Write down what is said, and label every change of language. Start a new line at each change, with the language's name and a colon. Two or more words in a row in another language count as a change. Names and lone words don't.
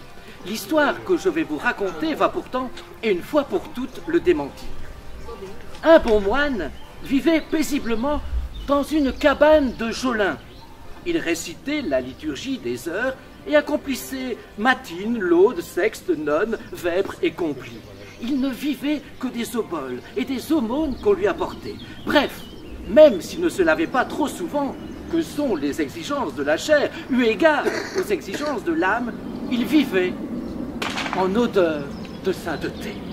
French: L'histoire que je vais vous raconter va pourtant, et une fois pour toutes, le démentir. Un bon moine vivait paisiblement dans une cabane de Jolin. Il récitait la liturgie des heures et accomplissait matines, laudes, sextes, nonnes, vêpres et complis. Il ne vivait que des oboles et des aumônes qu'on lui apportait. Bref, même s'il ne se lavait pas trop souvent, que sont les exigences de la chair, eu égard aux exigences de l'âme, il vivait en odeur de sainteté.